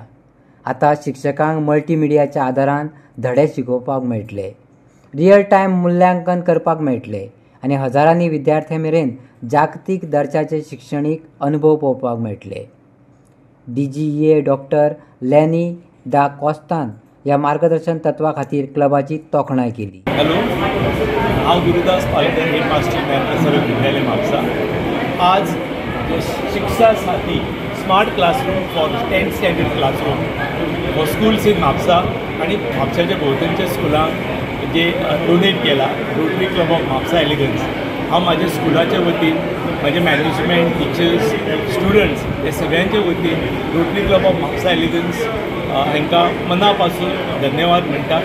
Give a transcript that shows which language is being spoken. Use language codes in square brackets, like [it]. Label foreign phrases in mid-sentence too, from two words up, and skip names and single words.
[kok] आता शिक्षकांक मल्टीमिडियाच्या आदारान धडे शिकोवपाक मेळटले, [en] real time [kok] मूल्यांकन करपाक मेळटले आनी हजारांनी विद्यार्थ्यां मेरेन जागतीक दर्जाचे शिक्षणीक अनुभव पळोवपाक मेळटले. DGEA डॉक्टर लॅनी दा कॉस्तान ह्या मार्गदर्शन तत्वा खातीर क्लबाची तोखणाय केली. हॅलो, हांव गुरुदास पालकर, हेडमास्टर ज्ञान प्रसारक विद्यालय म्हापसा. [en] आज शिक्षा साथी smart classroom for 10th standard classroom for schools in Mapusa [kok] आणि म्हापशाच्या भोंवतणच्या स्कुलांक जे डोनेट केला [en] रोटरी क्लब ऑफ म्हापसा एलिगन्स. [kok] हांव म्हाज्या स्कुलाच्या वतीन, म्हाजे [en] management, teachers, students [kok] हे सगळ्यांच्या वतीन रोटरी क्लब ऑफ म्हापसा एलिगन्स हांकां मना पासून धन्यवाद म्हणटा.